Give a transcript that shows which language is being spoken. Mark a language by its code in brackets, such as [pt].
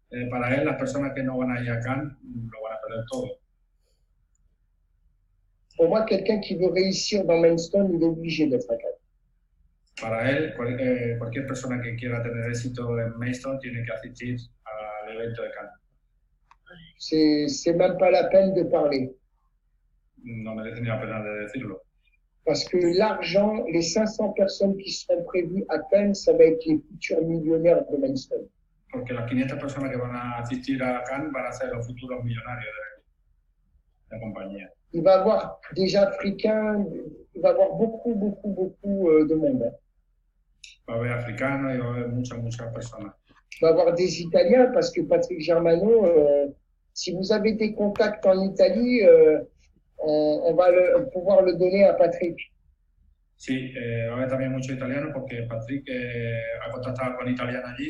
[es] Para él, las personas que no van a ir a Cannes lo van a perder todo. [fr] Pour moi, quelqu'un qui veut réussir dans Mainstone, il est obligé d'être à Cannes. [es] Para él, cualquier persona que quiera tener éxito en Mainstone tiene que asistir al evento de Cannes. [fr] C'est même pas la peine de parler. [es] No merece ni la pena de decirlo. [fr] Parce que l'argent, les 500 personnes qui seront prévues à Cannes, ça va être les futurs millionnaires de Mainstone. [es] Porque las 500 personas que van a asistir a Cannes van a ser los futuros millonarios de la compañía. [fr] Il va y avoir des Africains, il va y avoir beaucoup de monde. Hein. [es] Va a haber africanos y va a haber muchas personas. [fr] Il va y avoir des Italiens parce que Patrick Germano, si vous avez des contacts en Italie, on va pouvoir le donner à Patrick. [es] Sí, va a haber también muchos italianos porque Patrick ha contactado con italianos allí.